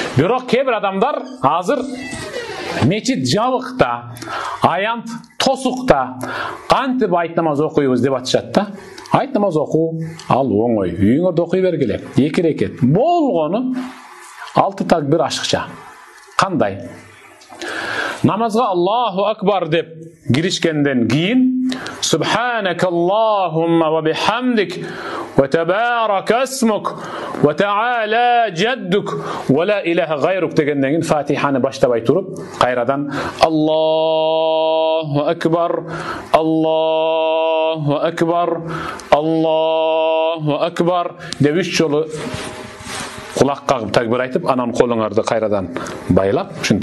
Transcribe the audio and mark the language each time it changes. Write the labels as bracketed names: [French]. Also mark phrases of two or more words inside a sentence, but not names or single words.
[Kyrgyz] Бирок кээ адамдар азыр мечит жабыкта, аянт тосукта кантип айт намаз окуйбуз деп атышат да. Айт намаз окуу ал оңой. Үйүңөрдө окуй бергиле. 2 рекет. Болгону 6 такбир ашыкча. Кандай? Намазга [Arabic] الله أكبر [Kyrgyz] деп киришкенден кийин [Arabic] سبحانك اللهم وبحمدك و تبارك اسمك وتعالى جدك ولا إله غيرك [Kyrgyz] дегенден кийин Фатиханы баштабай туруп, кайрадан [Arabic] الله أكبر، الله أكبر، الله أكبر [Kyrgyz] деп 3 жолу кулак кагып такбир айтып, анан колуңарды кайрадан байлап, ушинтип.